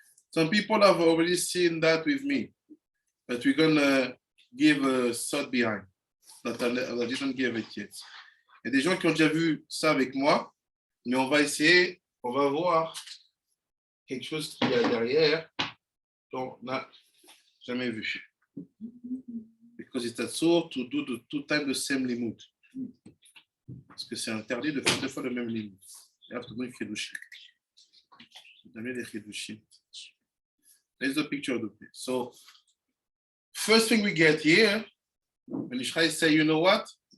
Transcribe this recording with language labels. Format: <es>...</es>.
<en>Some people have already seen that with me, but we're going to give a thought behind that I didn't give it yet.</en> <fr>Il y a des gens qui ont déjà vu ça avec moi, mais on va essayer, on va voir quelque chose qu'il y a derrière qu'on n'a jamais vu.</fr> <en>Because it's asur to do the two times the same limud.</en> <fr>Parce que c'est interdit de faire deux fois le même limud.</fr> <en>You have to do chidushim. There's the picture of the place. So, first thing we get here, when Ishai say, you know what?</en>